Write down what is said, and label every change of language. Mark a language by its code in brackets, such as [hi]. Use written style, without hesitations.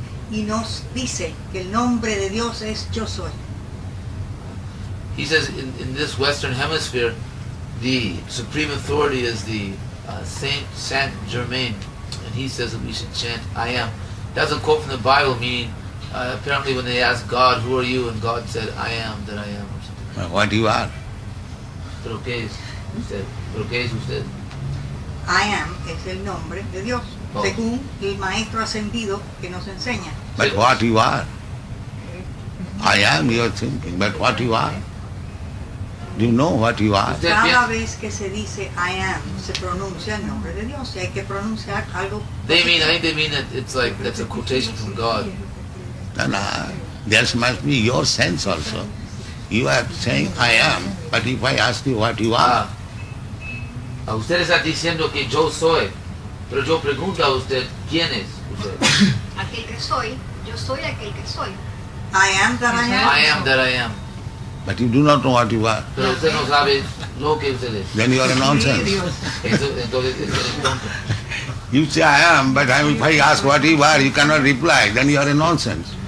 [es] Y nos dice que el nombre de Dios es Yo Soy. [en] He says in this Western Hemisphere, the supreme authority is the Saint Germain, and he says that we should chant I am. That's a quote from the Bible, meaning apparently when they asked God, who are you? And God said, I am that I am, or something. What you are? [es] ¿Pero qué es? Usted. ¿Pero qué es usted? [en] I am [es] es el nombre de Dios, Oh. según el maestro ascendido que nos enseña. [en] But what you are? I am, you are thinking, but what you are? Do you know what you are? [es] Usted Cada piensa- vez que se dice [en] I am, [es] se pronuncia el nombre de Dios y hay que pronunciar algo. [en] I think they mean that it's like, that's a quotation from God. No, no, there must be your sense also. You are saying I am, but if I ask you what you are, [es] Usted está diciendo que yo soy, pero yo pregunto a usted, ¿quién es usted? Aquel que soy, yo soy aquel que soy. [en] I am that I am. I am that I am. but you do not know what you are, [es] Pero usted no sabe lo que usted es. [en] then you are a nonsense. [es] Entonces es tonto. [en] You say I am, but if I ask what you are, you cannot reply, then you are a nonsense.